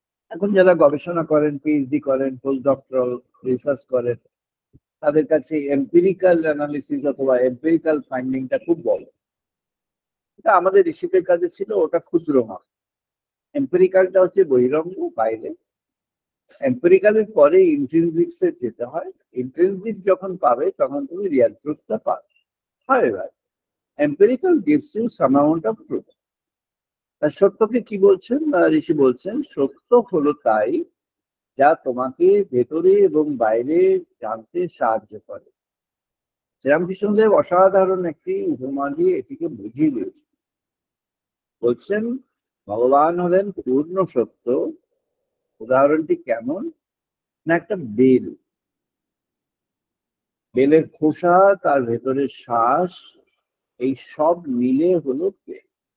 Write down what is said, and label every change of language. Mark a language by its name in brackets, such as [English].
[Bangla] এখন যারা গবেষণা করেন, পিএইচডি করেন, পোস্ট ডক্টরাল রিসার্চ করেন, তাদের কাছে এম্পিরিক্যাল অ্যানালিসিস অথবা এম্পিরিক্যাল ফাইন্ডিংটা খুব বড়। এটা আমাদের ঋষিদের কাছে ছিল, ওটা ক্ষুদ্র মাপ। এম্পিরিক্যালটা হচ্ছে বহিরঙ্গ, বাইরে। এম্পিরিক্যালের পরে ইন্ট্রিনজিক্সে যেতে হয়। ইন্ট্রিনজিক্স যখন পাবে তখন তুমি রিয়াল ট্রুথটা পাবে। [English] However, empirical gives you some amount of truth. [Bangla] আর সত্যকে কি বলছেন ঋষি বলছেন, সত্য হলো তাই যা তোমাকে ভেতরে এবং বাইরে জানতে সাহায্য করে। শ্রীরামকৃষ্ণদেব অসাধারণ একটি উপমা দিয়ে এটিকে বুঝিয়ে দিয়েছেন। বলছেন ভগবান হলেন পূর্ণ সত্য। উদাহরণটি কেমন না, একটা বেল, বেলের খোসা, তার ভেতরের শ্বাস, এই সব মিলে হলো বেল।